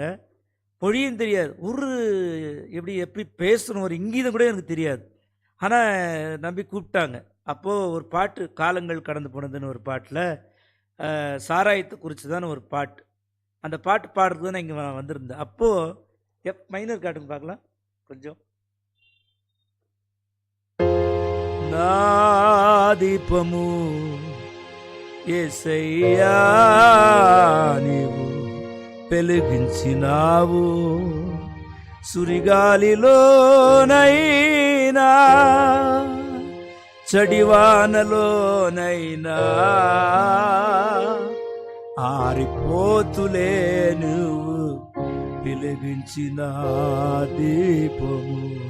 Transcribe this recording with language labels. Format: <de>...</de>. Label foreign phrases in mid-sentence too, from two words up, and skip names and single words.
<ta>மொழியும் தெரியாது, எப்படி பேசணும், ஒரு இங்கீதம் கூட எனக்கு தெரியாது. ஆனால் நம்பி கூப்பிட்டாங்க. அப்போது ஒரு பாட்டு, காலங்கள் கடந்து போனதுன்னு ஒரு பாட்டில் சாராயத்தை குறித்து தான் ஒரு பாட்டு. அந்த பாட்டு பாடுறது தான் இங்கே வந்திருந்தேன். அப்போது மைனர் காட்டுங்க பார்க்கலாம் கொஞ்சம்.</ta> <te>నాదీపము యేసయ్యా నీవు వెలిగించినావు, సురిగాలిలోనైనా చడివానలోనైనా ఆరిపోతులే నువ్వు వెలిగించిన దీపము,</te>